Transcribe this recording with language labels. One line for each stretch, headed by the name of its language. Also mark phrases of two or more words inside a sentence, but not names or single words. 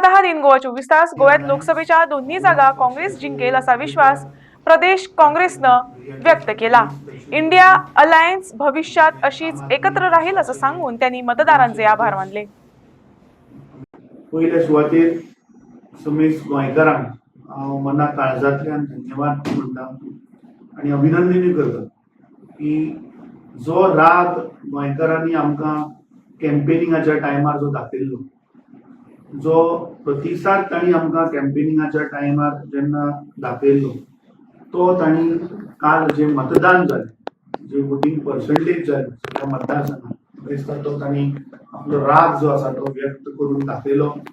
Marathi: इन गोवा 24 तास गोव्यात लोकसभेच्या दोन्ही जागा काँग्रेस जिंकेल असा विश्वास प्रदेश काँग्रेसनं व्यक्त केला. इंडिया अलायन्स भविष्यात अशीच एकत्र राहील असं सांगून त्यांनी मतदारांचे आभार मानले.
Konkani: पहिल्या सुवातेर समेश गोंयकारांक हांव मना काळजांतल्यान धन्यवाद म्हणटा आनी अभिनंदनूय करता की जो राग गोंयकारांनी आमकां कॅम्पेनिंगाच्या टायमार जो दाखयल्लो, जो प्रतिसाद तांणी आमकां कॅम्पेनिंगाच्या टायमार जेन्ना दाखयल्लो, तो तांणी काल जे मतदान जालें, जे
English: voting percentage
Konkani: जाली सगळ्या मतदारसंघात, तो तांणी आपलो राग जो आसा तो व्यक्त करून दाखयलो.